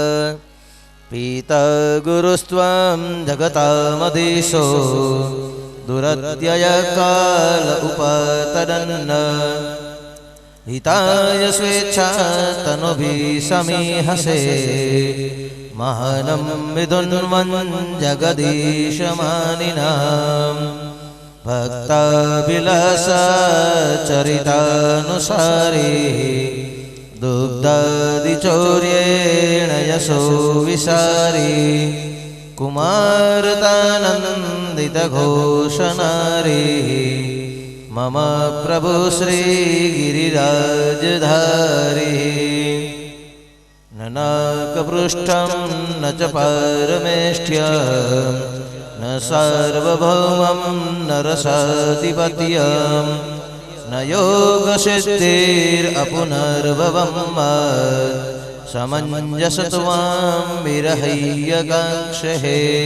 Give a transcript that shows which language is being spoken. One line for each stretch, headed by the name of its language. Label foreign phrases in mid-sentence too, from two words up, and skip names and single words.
Sanskrit: पीता गुरुस्त्वं जगतामधीशो दुरत्यय काल उपातरन्न हिताय स्वेच्छा तनुभी समीहसे महानम विदुन्वन जगदीशमानिनाम भक्ताभिलाषाचरितानुसारी दुग्धादिचौर्येण यशो विसारी कुमारतानन्दितघोषनारी मम प्रभु श्रीगिरिराजधारी न नाकपृष्ठं न च पारमेष्ठ्यं न सार्वभौमं न रसाधिपत्यं न योगसिद्धिरपुनर्भवं समञ्जस त्वां विरहय्यकाङ्क्षहे